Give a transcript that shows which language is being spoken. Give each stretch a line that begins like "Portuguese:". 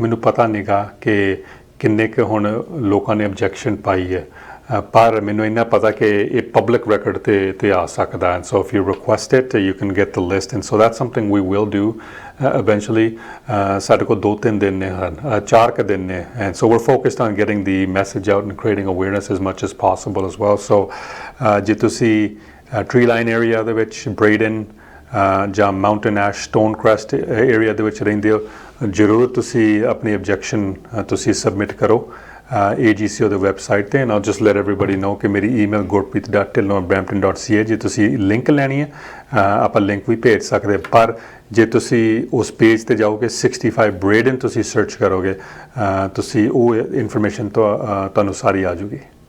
Punjabi: ਮੈਨੂੰ ਪਤਾ ਨਹੀਂਗਾ ਕਿ ਕਿੰਨੇ ਕੁ ਹੁਣ ਲੋਕਾਂ ਨੇ ਆਬਜੈਕਸ਼ਨ ਪਾਈ ਹੈ, ਪਰ ਮੈਨੂੰ ਇੰਨਾ ਪਤਾ ਕਿ ਇਹ ਪਬਲਿਕ ਰੈਕੋਰਡ ਤੇ ਆ ਸਕਦਾ,
English: and so if you request it, you can get the list, and so that's something we will do eventually.
Punjabi: ਸਾਡੇ ਕੋਲ 2-3 ਦਿਨ ਨੇ,
English: 4 ਦਿਨ ਨੇ, and so we're focused on getting the message out and creating awareness as much as possible as well.
Punjabi: So ਜੇ ਤੁਸੀਂ Tree Line area ਦੇ ਵਿੱਚ, Braden ਜਾਂ ਮਾਊਂਟਨ ਐਸ਼, ਸਟੋਨ ਕ੍ਰੈਸਟ ਏਰੀਆ ਦੇ ਵਿੱਚ ਰਹਿੰਦੇ ਹੋ, ਜ਼ਰੂਰ ਤੁਸੀਂ ਆਪਣੀ ਆਬਜੈਕਸ਼ਨ ਤੁਸੀਂ ਸਬਮਿਟ ਕਰੋ AGCO ਦੀ ਵੈਬਸਾਈਟ ਤੇ।
English: and all just let everybody know
Punjabi: ਕਿ ਮੇਰੀ ਈਮੇਲ gurpreet.dhillon@brampton.ca, ਜੇ ਤੁਸੀਂ ਲਿੰਕ ਲੈਣੀ ਹੈ ਆਪਾਂ ਲਿੰਕ ਵੀ ਭੇਜ ਸਕਦੇ, ਪਰ ਜੇ ਤੁਸੀਂ ਉਸ ਪੇਜ ਤੇ ਜਾਓਗੇ 65 ਬ੍ਰੇਡਨ ਤੁਸੀਂ ਸਰਚ ਕਰੋਗੇ, ਤੁਸੀਂ ਉਹ ਇਨਫੋਰਮੇਸ਼ਨ ਤੁਹਾਨੂੰ ਸਾਰੀ ਆ ਜੂਗੀ।